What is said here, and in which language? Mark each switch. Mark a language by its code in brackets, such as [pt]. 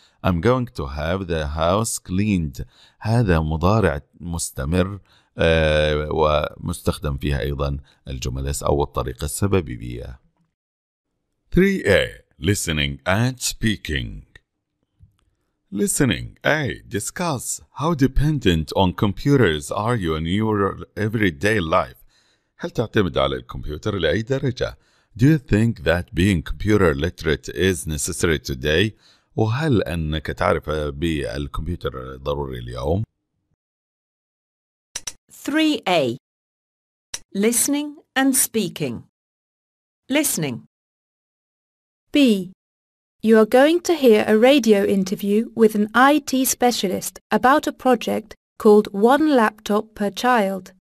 [en] I'm going to have the house cleaned. [ar] هذا مضارع مستمر ومستخدم فيها أيضا الجمل أو الطريقة السببية. [en] 3A. Listening and speaking. Listening. A. Discuss how dependent on computers are you in your everyday life. [ar] هل تعتمد على الكمبيوتر لأي درجة؟ [en] Do you think that being computer literate is necessary today? [ar] وهل أنك تعرف بالكمبيوتر ضروري اليوم؟ [en] 3A. Listening and speaking. Listening. B. You are going to hear a radio interview with an IT specialist about a project called One Laptop Per Child.